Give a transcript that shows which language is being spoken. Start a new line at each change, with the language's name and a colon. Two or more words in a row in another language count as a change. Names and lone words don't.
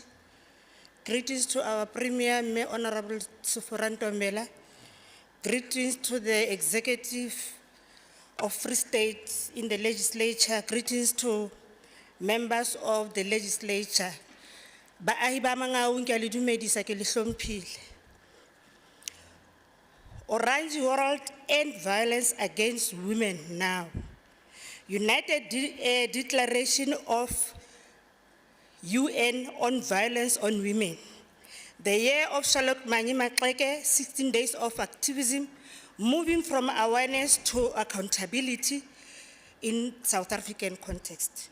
English: Greetings to our Premier, Honorable Sufuranto Mela. Greetings to the Executive of Free State in the Legislature. Greetings to members of the Legislature.
Southern Sotho: Baahi ba Mangaung ke a le dumedisa ke le hlomphile.
English: Orange World End Violence Against Women Now. United Declaration of UN on Violence on Women. The year of Charlotte Manye Maxeke, 16 days of activism, moving from awareness to accountability in South African context.